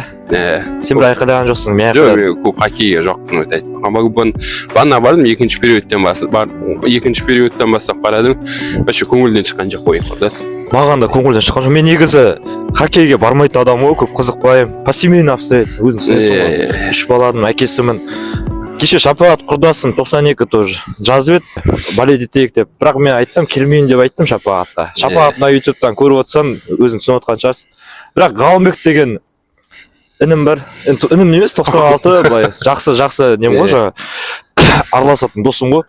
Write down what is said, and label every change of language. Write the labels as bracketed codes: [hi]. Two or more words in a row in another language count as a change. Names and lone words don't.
[kk] Сен бір айқайлаған жоқсың, мен айқайладым. Жоқ, көп хоккейге жоқпын өте айтпаған. Бағана бардым, екінші периодтан бастап қарадым. Вообще көңілден шыққан жоқ ойын құрдас. Маған да көңілден шыққан жоқ. Мен негізі хоккейге бармайтын адам ғой, көп қызықпаймын. [ru] По семейным обстоятельствам, [kk] өзің түсінесің ғой. 3 баланың әкесімін. кеше Шапағат құрдасым 92 тоже жазып еді болеть етейік деп, бірақ мен айттым келмейін деп айттым Шапағатқа. Шапағат мына ютубтан көріп отырсаң өзің түсініп отқан шығарсың. Бірақ Ғалымбек деген інім бар, інім емес 96 былай жақсы нем ғой жаңа араласатын досым ғой.